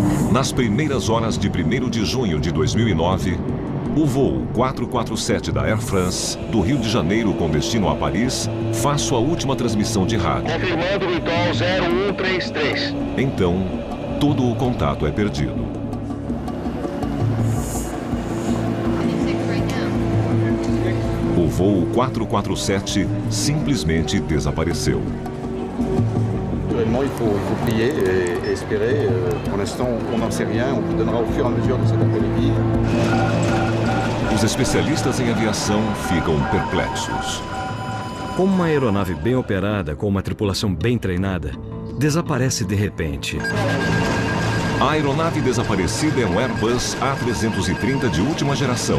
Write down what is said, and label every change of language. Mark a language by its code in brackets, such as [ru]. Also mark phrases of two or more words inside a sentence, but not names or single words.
[pt] Nas primeiras horas de 1º de junho de 2009, o voo 447 da Air France, do Rio de Janeiro com destino a Paris, faz sua última transmissão de rádio. Confirmando o Vitol 0133. Então, todo o contato é perdido. O voo 447 simplesmente desapareceu. [fr] Naturellement, il faut prier et espérer. Pour l'instant, on n'en sait rien. On vous donnera au fur et à mesure de cet après-midi. [pt] Os especialistas em aviação ficam perplexos. Como uma aeronave bem operada, com uma tripulação bem treinada, desaparece de repente. A aeronave desaparecida é um Airbus A330 de última geração.